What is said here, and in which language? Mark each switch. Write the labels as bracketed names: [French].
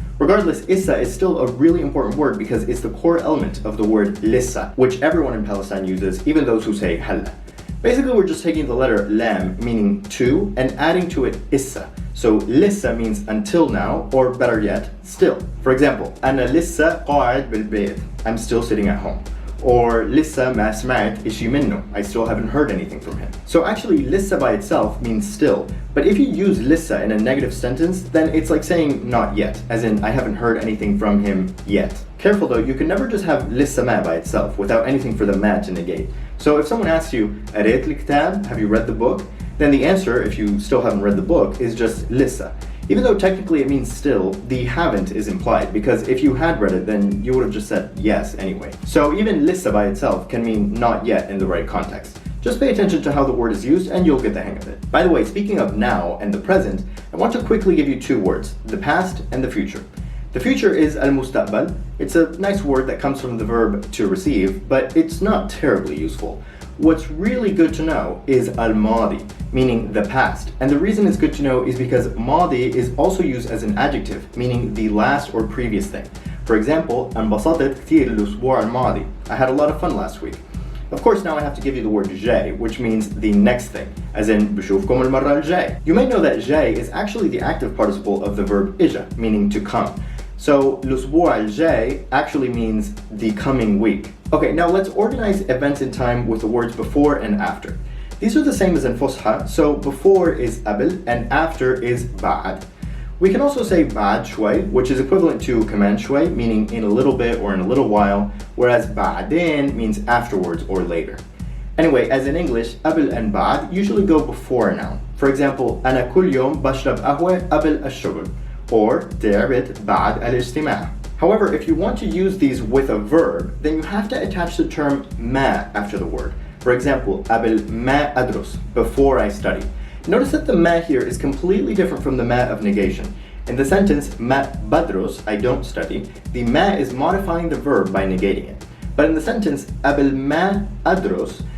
[English] Regardless, issa is still a really important word because it's the core element of the word lissa, which everyone in Palestine uses, even those who say halla. Basically, we're just taking the letter lam, meaning to, and adding to it issa. So lissa means until now, or better yet, still. For example, [Arabic] أنا لسه قاعد بالبيت. [English] I'm still sitting at home. Or [Arabic] lissa ma sma'at ishi minnu. [English] I still haven't heard anything from him. So actually, lissa by itself means still. But if you use lissa in a negative sentence, then it's like saying not yet, as in I haven't heard anything from him yet. Careful though, you can never just have lissa ma by itself without anything for the ma to negate. So if someone asks you, [Arabic] قريت الكتاب? [English] Have you read the book? Then the answer, if you still haven't read the book, is just lissa. Even though technically it means still, the haven't is implied, because if you had read it, then you would have just said yes anyway. So even lissa by itself can mean not yet in the right context. Just pay attention to how the word is used and you'll get the hang of it. By the way, speaking of now and the present, I want to quickly give you 2 words, the past and the future. The future is al-mustaqbal. It's a nice word that comes from the verb to receive, but it's not terribly useful. What's really good to know is al-madi, meaning the past. And the reason it's good to know is because madi is also used as an adjective, meaning the last or previous thing. For example, [Arabic] انبسطت كتير الأسبوع الماضي. [English] I had a lot of fun last week. Of course, now I have to give you the word jay, which means the next thing, as in [Arabic] بشوفكم المرة الجاي. [English] You may know that jay is actually the active participle of the verb ija, meaning to come. So [Arabic] الأسبوع الجاي [English] actually means the coming week. Okay, now let's organize events in time with the words before and after. These are the same as in Fusha, so before is قبل and after is بعد. We can also say [Arabic] بعد شوي, [English] which is equivalent to [Arabic] كمان شوي, [English] meaning in a little bit or in a little while, whereas بعدين means afterwards or later. Anyway, as in English, قبل and بعد usually go before a noun. For example, [Arabic] أنا كل يوم بشرب قهوة قبل الشغل, or تعبت بعد الاجتماع. [English] However, if you want to use these with a verb, then you have to attach the term ما after the word. For example, [Arabic] قبل ما أدرس, [English] before I study. Notice that the ma here is completely different from the ma of negation. In the sentence [Arabic] ما بدرس, [English] I don't study, the ma is modifying the verb by negating it. But in the sentence [Arabic] قبل ما أدرس,